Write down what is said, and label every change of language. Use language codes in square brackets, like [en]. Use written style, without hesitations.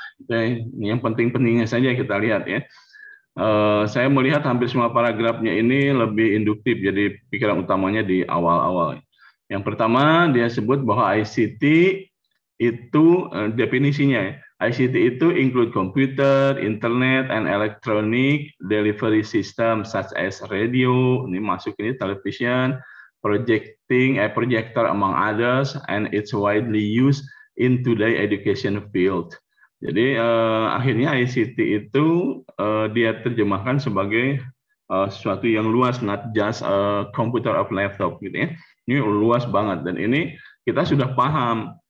[id] Oke, ini yang penting-pentingnya saja kita lihat ya. Saya melihat hampir semua paragrafnya ini lebih induktif, jadi pikiran utamanya di awal-awal. Yang pertama, dia sebut bahwa ICT itu definisinya ya. [en] ICT itu include computer, internet, and electronic delivery system such as radio, [id] ini masuk ini [en] television, projector among others, and it's widely used in today education field. [id] Jadi akhirnya ICT itu dia terjemahkan sebagai sesuatu yang luas, [en] not just computer of laptop [id] gitu ya. Ini luas banget dan ini kita sudah paham.